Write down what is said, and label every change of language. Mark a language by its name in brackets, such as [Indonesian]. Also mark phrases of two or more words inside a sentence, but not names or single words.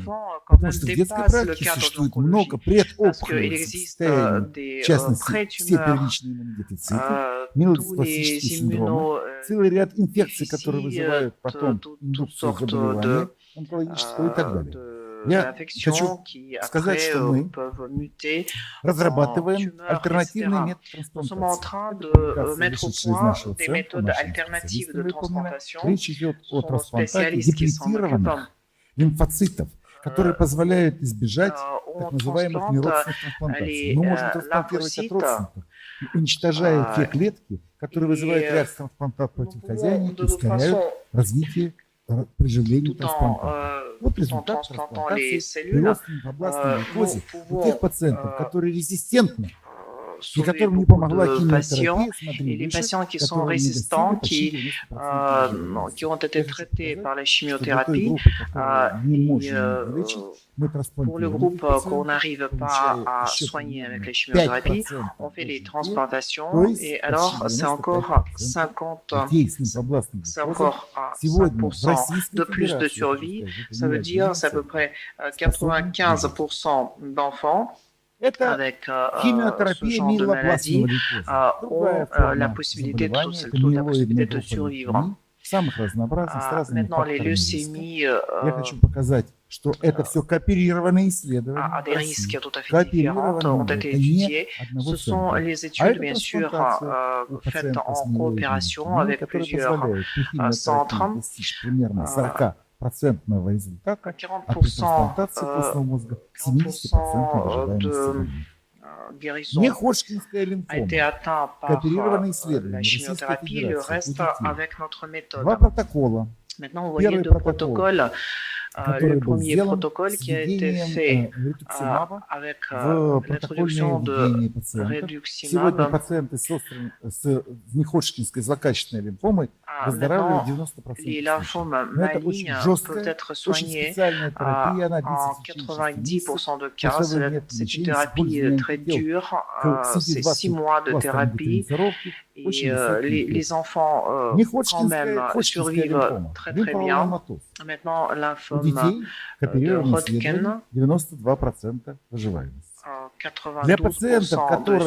[Russian] Потому что в детской практике существует много предопухолевых состояний, в частности, все первичные иммунодефициты, миелодиспластические синдромы, целый ряд инфекций, которые [French] déficit, [Russian] вызывают потом [French] toutes [Russian] индукцию [French] sortes [Russian] заболевания онкологического и так далее. Я [French] d'infections [Russian] хочу [French] qui [Russian] сказать, [French] après [Russian] что мы [French] peuvent muter en [Russian] разрабатываем [French] tumeurs, [Russian] альтернативные [French] etc. [Russian] методы [French] Nous sommes en [Russian] трансплантации. [French] train [Russian] Это [French] de [Russian] публикация, [French] mettre au [Russian] вышедшая из [French] point [Russian] нашего [French] des [Russian] центра [French] méthodes [Russian] нашими [French] alternatives de [Russian] специалистами выполнена. [French] transplantation. [Russian] Речь идет [French] Ce [Russian] о [French] sont nos [Russian] трансплантате [French] spécialistes qui s'en occupent. [Russian] деплетированных лимфоцитов, которые позволяют избежать так [French] On [Russian] называемых [French] transplante [Russian] неродственных трансплантаций. [French] les [Russian] Мы можем трансплантировать от [French] lymphocytes [Russian] родственников, уничтожая те клетки, которые вызывают реакцию трансплантат [French] nous [Russian] против [French] pouvons [Russian] хозяина [French] de [Russian] и [French] toute [Russian] ускоряют [French] façon, [Russian] развитие приживления [French] tout en, [Russian] трансплантата. Вот [French] tout en [Russian] результат [French] transplantant les [Russian] трансплантации [French] cellules, [Russian] прирост лимфобластной [French] nous [Russian] лейкозе у [French] pouvons [Russian] тех пациентов, которые резистентны и [French] sauver [Russian] которым не [French] beaucoup [Russian] помогла [French] de [Russian] химиотерапия, [French] patients. [Russian] смотри [French] Et les [Russian] выше, [French] patients qui sont [Russian] которым не достигли [French] résistants, [Russian] почти [French] qui, [Russian] 90% выживаемости. [French] qui ont été [Russian] Я хочу [French] traités [Russian] показать, [French] par la [Russian] что для той [French] chimiothérapie, [Russian] группы, которую не [French] et [Russian] можем вылечить, мы [French] pour le [Russian] трансплантируем [French] groupe [Russian] этих [French] qu'on [Russian] пациентов, [French] n'arrive pas [Russian] получая [French] à [Russian] еще [French] soigner avec [Russian] примерно [French] la chimiothérapie, [Russian] 5% [French] on fait les [Russian] дожития, то [French] transplantations, [Russian] есть [French] et [Russian] почти [French] alors c'est encore [Russian] 95% [French] 50, [Russian] детей с лимфобластной [French] c'est [Russian] лейкозой [French] encore à [Russian] сегодня в [French] 5% [Russian] Российской [French] de plus de [Russian] Федерации, я хочу [French] survie. [Russian] сказать, это [French] Ça [Russian] не [French] veut dire c'est à peu [Russian] отдельный [French] près [Russian] способны выжить. [French] 95% d'enfants [Russian] Это [French] avec ce [Russian] химиотерапия [French] genre de [Russian] миелобластного [French] maladie [Russian] лейкоза. Другая [French] ont la [Russian] форма [French] possibilité, [Russian] заболевания – это [French] toute la [Russian] миелоидная [French] possibilité de [Russian] группа [French] survivre. [Russian] лейкемий, самых разнообразных, с разными [French] Maintenant, les [Russian] факторами риска. [French] leucémies [Russian] Я хочу показать, что это все кооперированные исследования [French] à [Russian] в [French] des [Russian] России. [French] risques tout à fait différents [Russian] Кооперированные, [French] ont été [Russian] это не [French] étudiées. [Russian] одного [French] Ce sont [Russian] центра. [French] les [Russian] А [French] études, [Russian] это [French] bien sûr, [Russian] трансплантация у [French] faites [Russian] пациента с [French] en [Russian] миелоидной [French] coopération [Russian] лейкемией, [French] avec [Russian] которая [French] plusieurs [Russian] позволяет при химиотерапии [French] centres. [Russian] достичь примерно 40% результата, а при [French] 40% [Russian] трансплантации костного мозга 70% выживаемости [French] de [Russian] больных. [French] guérison [Russian] Не Ходжкинская [French] a [Russian] лимфома. [French] été atteint par [Russian] Кооперированные [French] la [Russian] исследования Российской [French] chimiothérapie, le [Russian] Федерации у [French] reste [Russian] детей. [French] avec notre méthode. [Russian] Два протокола, [French] Maintenant, vous voyez [Russian] Первый [French] deux [Russian] протокол, [French] protocoles. [Russian] который [French] Le [Russian] был [French] premier [Russian] сделан [French] protocole [Russian] с [French] qui a été [Russian] введением [French] fait [Russian] ритуксимаба [French] avec [Russian] в протокольное [French] l'introduction de [Russian] введение пациентов. Сегодня [French] Reduximab. [Russian] пациенты с неходжкинской злокачественной лимфомой выздоравливают [French] Maintenant, [Russian] 90% [French] les [Russian] случаев. [French] lymphomes [Russian] Но это очень [French] malignes peuvent [Russian] жесткая, [French] être [Russian] очень [French] soignés [Russian] специальная терапия, она длится [French] en [Russian] в течение 6 месяцев. [French] 90% de cas. [Russian] Курсовые методы [French] C'est une [Russian] лечения с [French] thérapie [Russian] использованием [French] très [Russian] антител [French] dure. [Russian] к [French] C'est 6 mois de [Russian] CD20 [French] thérapie. [Russian] дифференцировки, [French] Et [Russian] очень высокий эффект. [French] les enfants, quand même, [Russian] Ходжкинская [French] survivent [Russian] лимфома, [French] très très bien. [Russian] лимфоалломатоз. [French] Maintenant, [Russian] У [French] lymphome [Russian] детей [French] de [Russian] кооперированные исследования [French] Hodgkin, [Russian] 92% выживаемости. Для [French] 92% [Russian] пациентов, [French] de [Russian] которые